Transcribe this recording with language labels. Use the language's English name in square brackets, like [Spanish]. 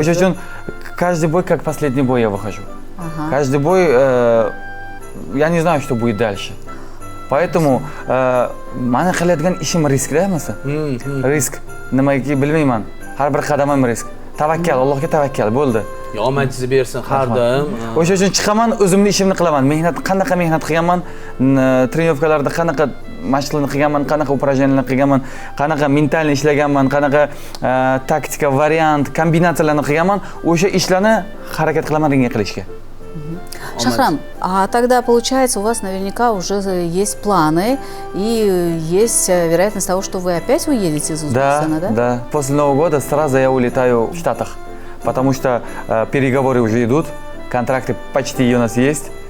[Uzbek] O'sha uchun [Russian] каждый бой как последний бой я выхожу. Каждый бой я не знаю, что будет дальше. Поэтому [Uzbek] mani qilayotgan ishim riskda emas. Risk. Nimagaki bilmayman. Har bir qadamim risk. Tavakkal, Allohga tavakkal bo'ldi. Omadingizni bersin har doim. O'sha uchun chiqaman, o'zimning ishimni qilaman. Qanaqa mehnat qilganman, trenirovkalarda qanaqa mashqlarni qilganman, qanaqa упражненияларni qilganman, qanaqa mentalni ishlaganman, qanaqa taktika, variant, kombinatsiyalarni qilganman, o'sha ishlarni harakat qilaman ringga qilishga. [Russian] Шахрам, а тогда, получается, у вас наверняка уже есть планы и есть вероятность того, что вы опять уедете из Узбекистана, да? Да. После Нового года сразу я улетаю в Штатах, потому что переговоры уже идут, контракты почти у нас есть.